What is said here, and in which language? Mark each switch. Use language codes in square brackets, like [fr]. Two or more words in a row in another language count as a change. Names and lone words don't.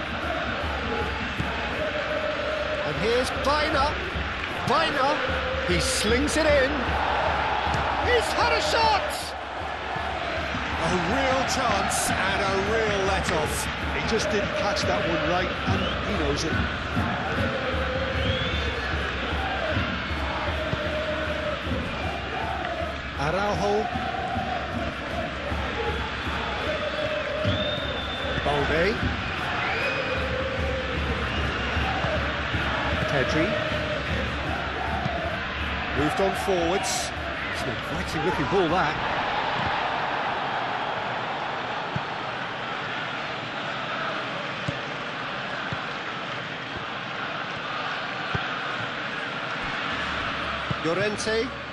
[en] And here's Baina. He slings it in. He's had a shot! A real chance and a real let-off. He just didn't catch that one right, and he knows it. Araujo. Balde. Pedri. Moved on forwards. It's an inviting looking ball, that. Llorente.